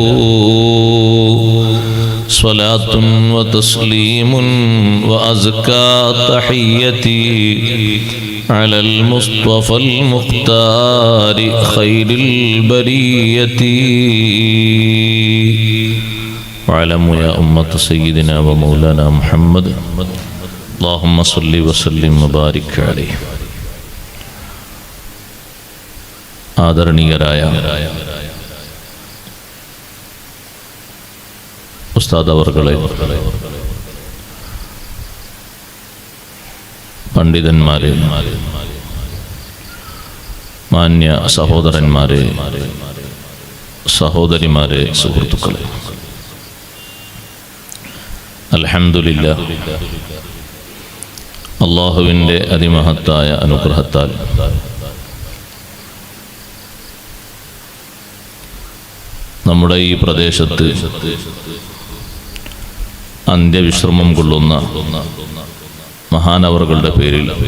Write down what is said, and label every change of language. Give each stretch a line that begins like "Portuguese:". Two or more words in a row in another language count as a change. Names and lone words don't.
Arabic: صلاة وتسليم وأزكى تحيتي على المصطفى المختار خير البرية. واعلموا يا أمة سيدنا ومولانا محمد، اللهم صل وسلم وبارك عليه.
Malayalam: ആദരണീയരായ ഉസ്താദ് അവർകളെ, പണ്ഡിതന്മാരെ, മാന്യ സഹോദരന്മാരെ, സഹോദരിമാരെ, സുഹൃത്തുക്കളെ, അൽഹംദുലില്ലാഹ്, അല്ലാഹുവിൻ്റെ അതിമഹത്തായ അനുഗ്രഹത്താൽ നമ്മുടെ ഈ പ്രദേശത്ത് അന്ത്യവിശ്രമം കൊള്ളുന്ന മഹാനവറുകളുടെ പേരിൽ